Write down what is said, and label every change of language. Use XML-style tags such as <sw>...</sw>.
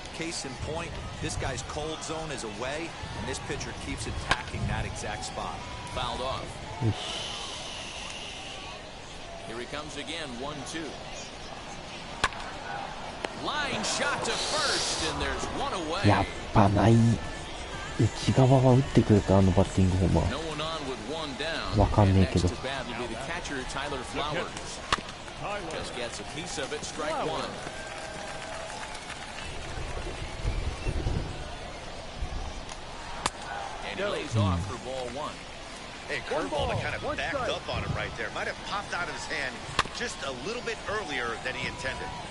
<en>Case in point, this guy's cold zone is away, and this pitcher keeps attacking that exact spot. Fouled off. Here he comes again, 1-2. Line shot to first, and there's 1 away.</en> <ja>やっぱない。内側は打ってくれた、あのバッティングフォーマー。</ja> <en>No one on with 1 down.</en> <ja>わかんねえけど。</ja> <en>And next to bat will be the catcher, Tyler Flowers. Just gets a piece of it, strike 1. And he lays off for ball 1. Hey, curveball that kind of backed up on him right there. Might have popped out of his hand just a little bit earlier than he intended.</en>